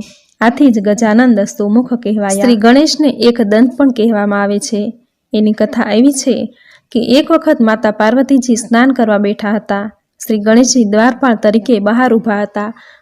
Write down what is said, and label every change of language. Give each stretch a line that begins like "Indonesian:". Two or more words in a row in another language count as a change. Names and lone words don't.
Gujarati: આથી જ ગજાનન સુમુખ કહેવાયા। શ્રી ગણેશને એક દંત પણ કહેવામાં આવે છે। એની કથા એવી છે કે એક વખત માતા પાર્વતીજી સ્નાન કરવા બેઠા હતા। શ્રી ગણેશજી દ્વારપાળ તરીકે બહાર ઊભા હતા